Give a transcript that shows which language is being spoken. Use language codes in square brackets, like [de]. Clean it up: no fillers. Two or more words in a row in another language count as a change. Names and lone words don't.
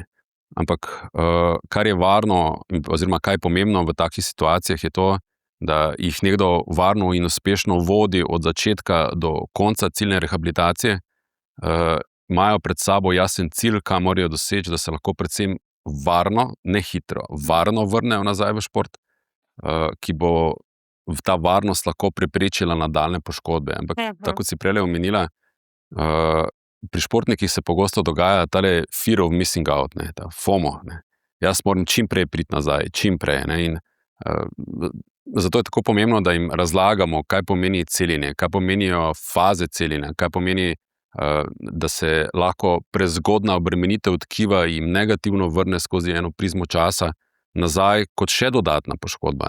[sl] Ampak kar je varno oziroma kaj je pomembno v takih situacijah je to, da jih nekdo varno in uspešno vodi od začetka do konca ciljne rehabilitacije, imajo pred sabo jasen cilj, kaj morajo doseči, da se lahko predvsem varno, ne hitro, varno vrnejo nazaj v šport, ki bo ta varnost lahko preprečila nadaljne poškodbe. Ampak, tako kot si prej omenila, pri športnikih se pogosto dogaja tale [en] fear of missing out, [sl] ne, ta FOMO. Ne. Jaz moram čim prej priti nazaj, čim prej. Ne, in, zato je tako pomembno, da jim razlagamo, kaj pomeni celjenje, kaj pomenijo faze celjenja, kaj pomeni, da se lahko prezgodna obremenitev tkiva jim negativno vrne skozi eno prizmo časa nazaj kot še dodatna poškodba.